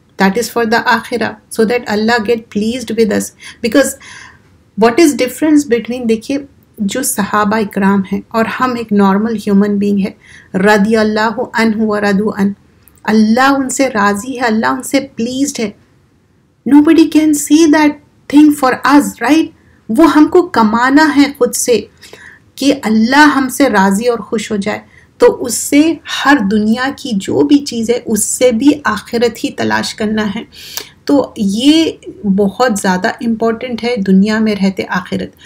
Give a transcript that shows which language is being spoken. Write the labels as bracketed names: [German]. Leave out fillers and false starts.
[English] That is for the akhirah, so that Allah get pleased with us. Because what is difference between, [Urdu] دیکھیے جو صحابہ اکرام ہیں اور ہم ایک نارمل ہیومن بینگ ہے، [Arabic] رضی اللہ عنہ ورضوا عنہ، [Urdu] اللہ ان سے راضی ہے، اللہ ان سے پلیزڈ ہے. [English] Nobody can see that thing for us, right? [Urdu] وہ ہم کو کمانا ہے خود سے کہ اللہ ہم سے راضی اور خوش ہو جائے. تو اس سے ہر دنیا کی جو بھی چیز ہے اس سے بھی آخرت ہی تلاش کرنا ہے. تو یہ بہت زیادہ امپورٹنٹ ہے دنیا میں رہتے آخرت.